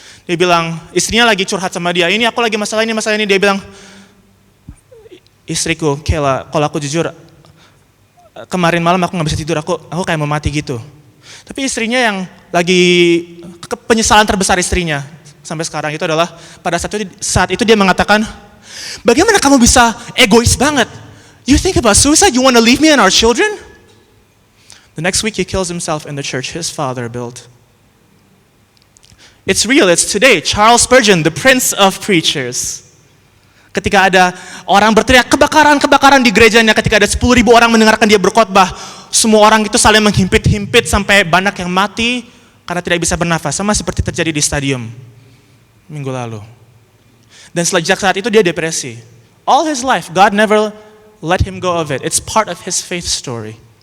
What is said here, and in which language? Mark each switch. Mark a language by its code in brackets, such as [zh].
[id] Dia bilang, istrinya lagi curhat sama dia. Ini aku lagi masalah ini. Dia bilang, istriku, Kayla, kalau aku jujur, kemarin malam aku gak bisa tidur. Aku kayak mau mati gitu. Tapi istrinya yang lagi, penyesalan terbesar istrinya sampai sekarang itu adalah, pada saat itu dia mengatakan, bagaimana kamu bisa egois banget? [en] You think about suicide, you want to leave me and our children? The next week he kills himself in the church his father built. It's real, it's today. Charles Spurgeon, the prince of preachers. [id] Ketika ada orang berteriak kebakaran di gerejanya, ketika ada 10.000 orang mendengarkan dia berkhotbah, semua orang itu saling menghimpit-himpit sampai banyak yang mati karena tidak bisa bernafas, sama seperti terjadi di stadium minggu lalu. Dan sejak saat itu dia depresi. [en] All his life, God never let him go of it. It's part of his faith story.